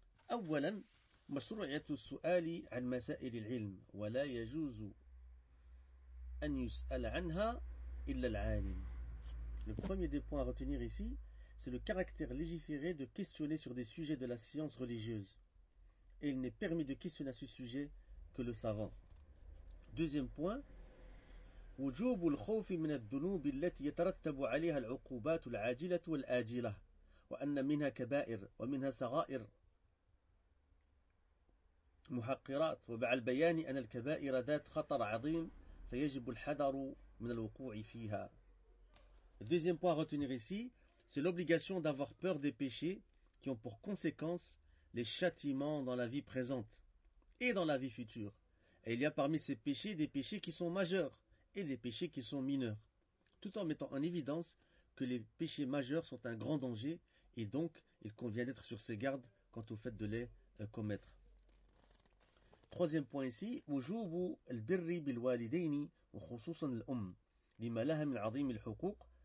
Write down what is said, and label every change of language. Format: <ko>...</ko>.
<ar>أَوَّلًا مَشْرُعِيَةُ السُّؤَالِ عَنْ مَسَائِلِ الْعِلْمِ وَلَا يَجُوزُ أَنْ يُسْأَلَ عَنْهَا إِلَّا الْعَالِمِ.</ar> <fr>Le premier des points à retenir ici, c'est le caractère légiféré de questionner sur des sujets de la science religieuse. Et il n'est permis de questionner à ce sujet que le savant. Deuxième point,</fr> <ar>وجوب الخوف من الذنوب التي يترتب عليها العقوبات العاجلة والآجلة وأن منها كبائر ومنها صغائر محقرات وبعد البيان أن الكبائر ذات خطر عظيم فيجب الحذر من الوقوع فيها.</ar> <fr>Deuxième point à retenir ici, c'est l'obligation d'avoir peur des péchés qui ont pour conséquence les châtiments dans la vie présente et dans la vie future. Et il y a parmi ces péchés des péchés qui sont majeurs et des péchés qui sont mineurs, tout en mettant en évidence que les péchés majeurs sont un grand danger et donc il convient d'être sur ses gardes quant au fait de les commettre. Troisième point ici,</fr> <ar>وَجُوبُ الْبِرِّ بِالْوَالِدَيْنِ وَخُصُوصًا الْأُمِّ لِمَا لَهَ مِنْ عَظِيمِ الْحُقُوقِ.</ar>